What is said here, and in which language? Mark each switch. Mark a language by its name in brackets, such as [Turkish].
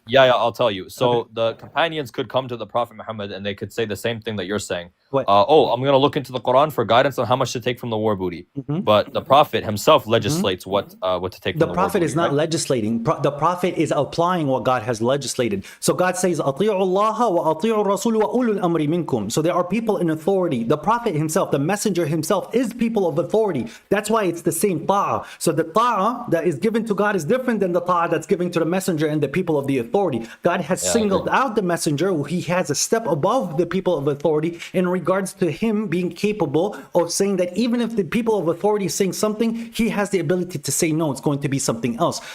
[English] Yeah, I'll tell you. So the companions could come to the Prophet Muhammad and they could say the same thing that you're saying. What? I'm going to look into the Quran for guidance on how much to take from the war booty. But the Prophet himself legislates what to take from the war Prophet booty, is not legislating. The Prophet is applying what God has legislated. So God says, [Arabic] أطيعوا الله وأطيعوا الرسول وأولو الأمر منكم. [English] So there are people in authority. The Prophet himself, the messenger himself, is people of authority. That's why it's the same ta'ah. So the ta'ah that is given to God is different than the ta'ah that's given to the messenger and the people of the authority. God has singled out the messenger. He has a step above the people of authority in regards to him being capable of saying that even if the people of authority is saying something, he has the ability to say no, it's going to be something else.